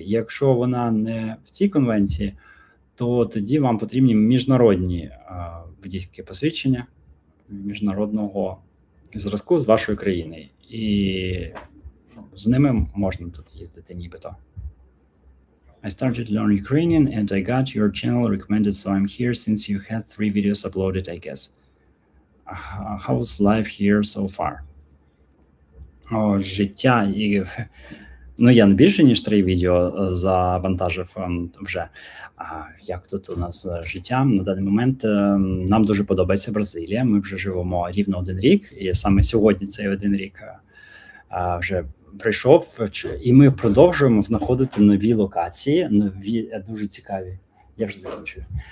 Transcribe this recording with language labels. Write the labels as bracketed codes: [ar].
[uk] Якщо вона не в цій конвенції, то тоді вам потрібні міжнародні водійські посвідчення міжнародного зразку з вашої країни. І з ними можна тут їздити нібито. [en] I started to learn Ukrainian and I got your channel recommended, so I'm here since you had 3 videos uploaded, I guess. How's life here so far? [uk] Життя і ну я не більше ніж 3 відео завантажив вже. Як тут у нас життя на даний момент? Нам дуже подобається Бразилія. Ми вже живемо рівно 1 рік, і саме сьогодні цей 1 рік вже прийшов, і ми продовжуємо знаходити нові локації, нові дуже цікаві. Я вже закінчую.